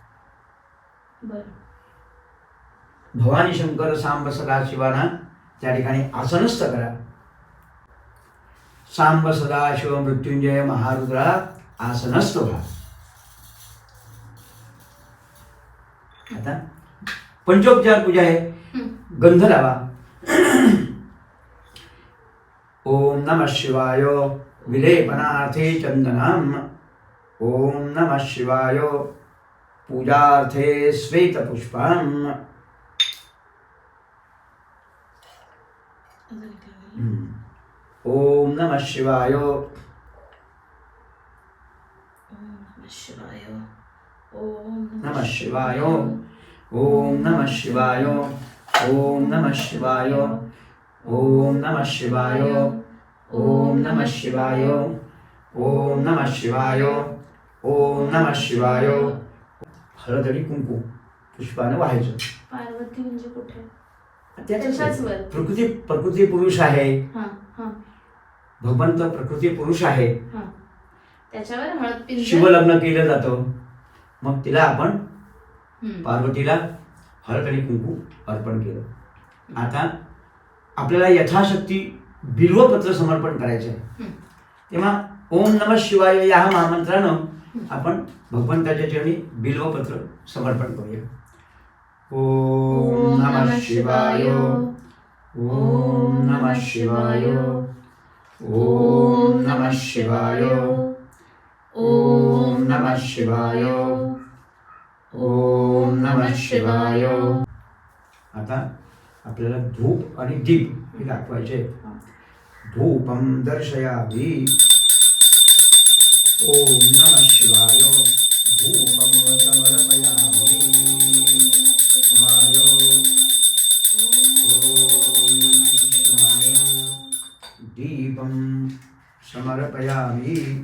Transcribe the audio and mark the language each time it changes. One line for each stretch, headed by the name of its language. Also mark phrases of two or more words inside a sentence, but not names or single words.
Marathi: भवानी शंकर सांब सदाशिवाना त्या ठिकाणी आसनस्थ करा. सांब सदाशिव मृत्युंजय महारुद्रा आसनस्थ व्हा. आता पंचोपचार पूजा आहे. गंध लावा.
Sanskrit: ओम नमः शिवाय विलेपनार्थे चंदनम. ओम नमः शिवाय पूजार्थे श्वेत पुष्पम. ओम नमः शिवाय, नमः शिवाय, ओम नमः शिवाय, ओम नमः शिवाय, ओम नमः शिवाय, ओम नमः शिवाय, ओम नमः शिवाय, ओम नमः शिवाय.
Marathi: हळद आणि कुंकू पुष्पाने व्हायचं. पार्वती म्हणजे कुठे? प्रकृती पुरुष आहे. भगवंत प्रकृती पुरुष आहे. त्याच्यावर हळद शिवलग्न केलं जातं. मग तिला आपण पार्वतीला हळद आणि कुंकू अर्पण केलं. आता आपल्याला यथाशक्ती बिल्वपत्र समर्पण करायचं आहे. तेव्हा
Sanskrit: ओम नमः शिवाय
Marathi: या महामंत्रानं आपण भगवंताच्या चरणी बिल्वपत्र समर्पण करूया.
Sanskrit: ओम नमः शिवाय, ओम नमः शिवाय, ओम नमः शिवाय, ओम नमः शिवाय, ओम नमः शिवाय.
Marathi: आता आपल्याला धूप आणि दीप हे दाखवायचे.
Sanskrit: धूपम दर्शयामि. ओम नमः शिवाय. धूपम समर्पयामि. शिवाय. ओम शिवाय. दीपम समर्पयामि.